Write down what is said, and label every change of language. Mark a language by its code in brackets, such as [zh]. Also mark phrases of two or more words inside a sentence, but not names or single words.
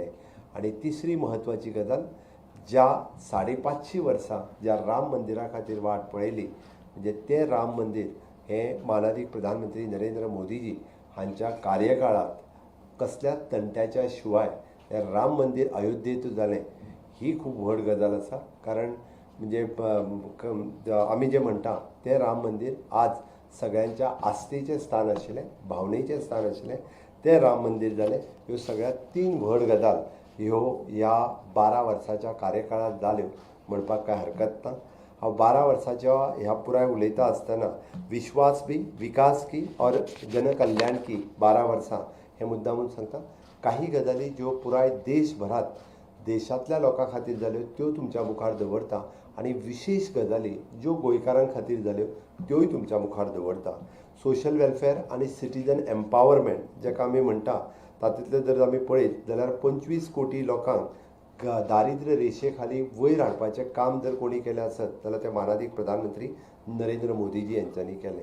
[kok] आनी तिसरी म्हत्वाची गजाल ज्या 550 वर्सां ज्या राम मंदिरा खातीर वाट पळयली म्हणजे तें राम मंदीर हें माननीय प्रधानमंत्री नरेंद्र मोदीजी हांच्या कार्यकाळांत कसल्याच तंट्याच्या शिवाय हें राम मंदीर अयोध्येंत जालें ही खूब व्हड गजाल आसा कारण म्हणजे आमी जें म्हणटा तें राम मंदीर आज सगळ्यांच्या आस्थेचें स्थान आशिल्लें भावनेचें स्थान आशिल्लें तें राम मंदीर जालें. ह्यो सगळ्यात 3 व्हड गजाल ह्यो ह्या 12 वर्साच्या कार्यकाळांत जाल्यो म्हणपाक कांय हरकत ना. हांव 12 वर्साच्या ह्या पुराय उलयता आसतना [hi] विश्वास भी विकास की और जनकल्याण की [kok] 12 वर्सां हें मुद्दामून सांगता. काही गजाली ज्यो पुराय देशभरात देशांतल्या लोकां खातीर जाल्यो त्यो तुमच्या मुखार दवरता आनी विशेष गजाली ज्यो गोंयकारां खातीर जाल्यो त्योय तुमच्या मुखार दवरता. [en] social welfare [kok] आनी [en] citizen empowerment [kok] जेका आमी म्हणटा तातूंतले जर आमी पळयत जाल्यार 25 कोटी लोकांक दारिद्र्य रेशे खाली वयर हाडपाचें काम जर कोणी केलें आसत जाल्यार ते माननीय प्रधानमंत्री नरेंद्र मोदीजी यांच्यांनी केलें.